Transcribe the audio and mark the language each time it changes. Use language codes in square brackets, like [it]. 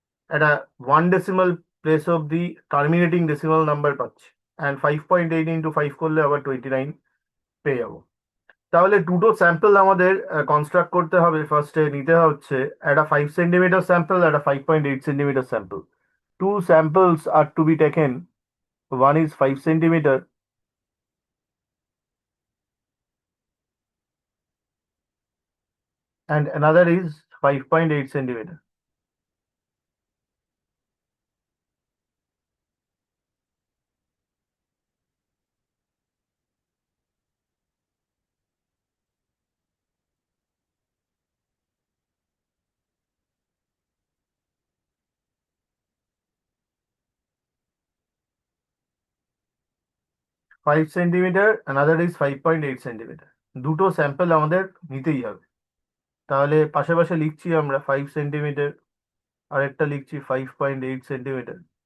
[bn] একটা 1 decimal place of the terminating decimal number পাচ্ছি। And 5.8 into 5 করলে আবার 29 পেয়ে যাবো। তাহলে দুটো স্যাম্পল আমাদের কনস্ট্রাক্ট করতে হবে। ফার্স্টে নিতে হচ্ছে একটা 5 সেন্টিমিটার স্যাম্পল, একটা 5.8 centimetre sample. [en] Two samples are to be taken. One is 5 centimeter and another is 5.8 centimeter. Five centimeter, another is 5.8 centimeter. [bn] দুটো স্যাম্পল আমাদের নিতেই হবে। তাহলে পাশে পাশে লিখছি আমরা 5 সেন্টিমিটার, আরেকটা লিখছি 5.8 সেন্টিমিটার।